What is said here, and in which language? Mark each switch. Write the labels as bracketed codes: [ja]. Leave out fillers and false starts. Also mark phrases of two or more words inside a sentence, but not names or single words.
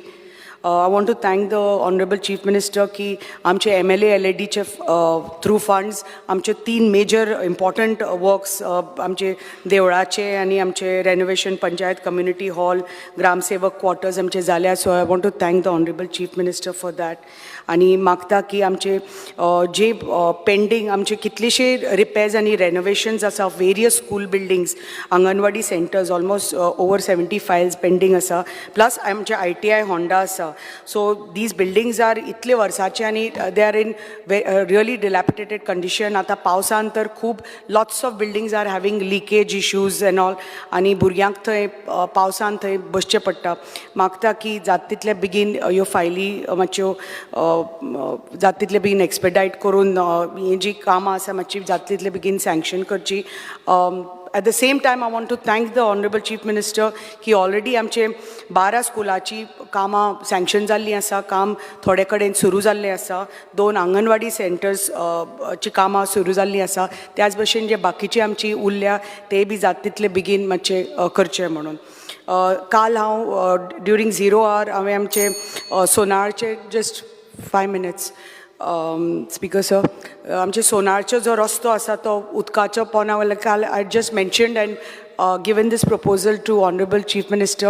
[en] I want to thank the Honorable Chief Minister [kok] की आमचे [en] MLA LAD चे through funds आमचे 3 major important works [kok] आमचे देवळाचे आणि आमचे [en] renovation पंचायत community hall ग्रामसेवक quarters [kok] आमचे झाल्या. [en] So I want to thank the Honorable Chief Minister for that. [kok] आणि मागता की आमचे जे पेंडिंग आमचे कितलेशे रिपेर्स आणि रेनोवेशन्स आसा [en] various school buildings [kok] अंगणवाडी [en] centers almost over 70 files pending [kok] आसा प्लस आमचे ITI होंडा आसा. [en] So these buildings are [kok] इतले वर्साचे आणि [en] they are in really dilapidated condition. [kok] आता पावसान तर खूब [en] lots of buildings are having leakage issues and all [kok] आणि भुरग्यांक थंय पावसान थंय बसचें पडटा. मागता की जाता तितले बेगीन ह्यो फायली मातश्यो जाता तितले बेगीन एक्सपेडायट करून ही जी कामां आसा मातशी जाता तितले बेगीन सँक्शन करची. [en] At the same time, I want to thank the Honorable Chief Minister [kok] की ऑलरेडी आमचे 12 स्कुलाची कामां सँक्शन जाल्लीं आसा काम थोडे कडेन सुरू जाल्लें आसा 2 अंगणवाडी सेंटर्स ची कामां सुरू जाल्लीं आसा त्याच भशेन जे बाकीचे आमची उरल्या ते बी जाता तितले बेगीन मातशे करचे म्हणून. काल हांव [en] during 0 hour [kok] हांवें आमचे सोनारचे [en] just 5 minutes Speaker sir, [kok] आमचे सोनारचो जो रस्तो आसा तो उदकाच्या पोना वयल्यान काल [en] I just mentioned and given this proposal to Honorable Chief Minister.